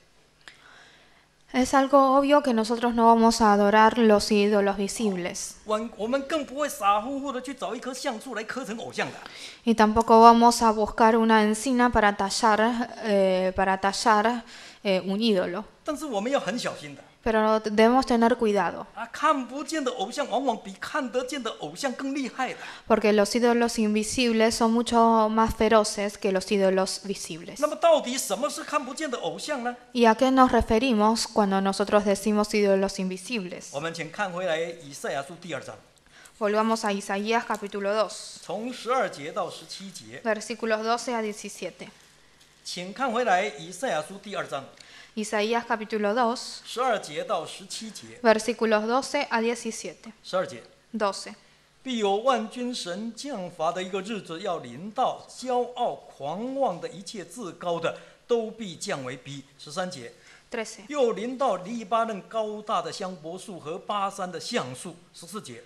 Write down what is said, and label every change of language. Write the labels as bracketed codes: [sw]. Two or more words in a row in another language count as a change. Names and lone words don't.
[es] Es algo obvio que nosotros no vamos a adorar los ídolos visibles. [zh] 我们更不会傻乎乎的去找一棵橡树来刻成偶像的。 [es] Y tampoco vamos a buscar una encina para tallar un ídolo. [zh] 但是我们要很小心的 [es] Pero debemos tener cuidado, [zh] 啊，看不见的偶像往往比看得见的偶像更厉害的。 [es] porque los ídolos invisibles son mucho más feroces que los ídolos visibles. [zh] 那么到底什么是看不见的偶像呢？ [es] ¿Y a qué nos referimos cuando nosotros decimos ídolos invisibles? [zh] 我们请看回来以赛亚书第2章， [es] Volvamos a Isaías capítulo 2, [zh] 从12节到17节， [es] versículos 12 a 17. [zh] 请看回来以赛亚书第2章 [es] Isaías capítulo 2, [zh] 12 节到17节。 [es] versículos 12 a 17. [zh] 12 节， [es] 12. [zh] 必有万军神降罚的一个日子要临到，骄傲狂妄的一切自高的都必降为卑。13节， [es] 13. [zh] 又临到黎巴嫩高大的香柏树和巴山的橡树。14节，